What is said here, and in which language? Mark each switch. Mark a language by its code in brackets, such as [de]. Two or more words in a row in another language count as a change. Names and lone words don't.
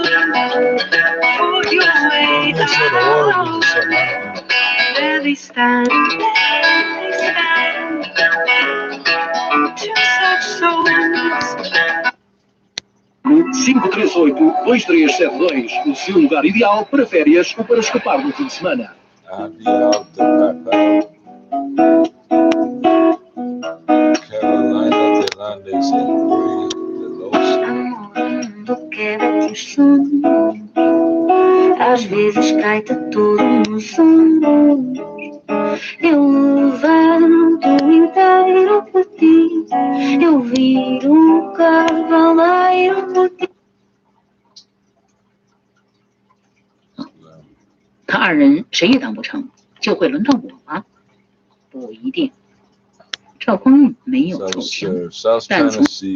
[en] Found your way out. There they stand. Two such souls. [pt] 538-2372, o seu lugar ideal para férias ou para escapar no fim de semana. Que vê teus sonhos, às vezes cai-te todo nos ombros. Eu levanto inteiro por ti, eu viro cavaleiro por ti. [zh] 他二人谁也当不成，就会轮到我吗？不一定。赵匡胤没有奏枪，但从